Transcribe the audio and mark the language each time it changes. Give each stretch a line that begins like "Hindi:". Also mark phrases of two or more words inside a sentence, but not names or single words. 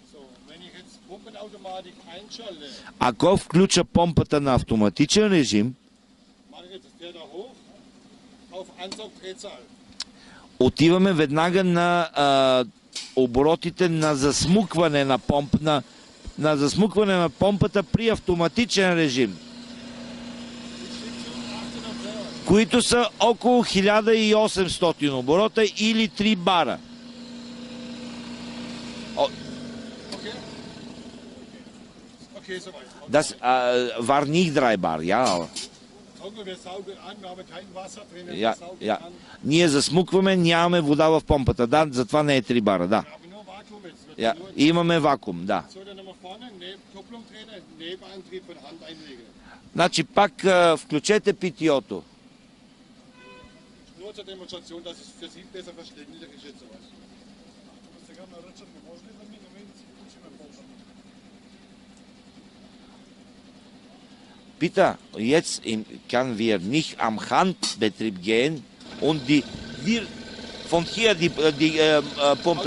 Bulgarian: Ако включа помпата на автоматичен режим, отиваме веднага на оборотите на засмукване на засмукване на помпата при автоматичен режим, които са около 1800 оборота или 3 бара.
German: Das war nicht 3 bar, ja. Ja.
Bulgarian: Ние засмукваме, нямаме вода в помпата. Да, затова не е 3 бара, да. Имаме вакуум, да. Значи пак включете питиото.
German: Zur Demonstration, dass es für Sie besser verständlich ist jetzt sowas. Bitte, jetzt können wir nicht am Handbetrieb gehen und von hier die Pumpe.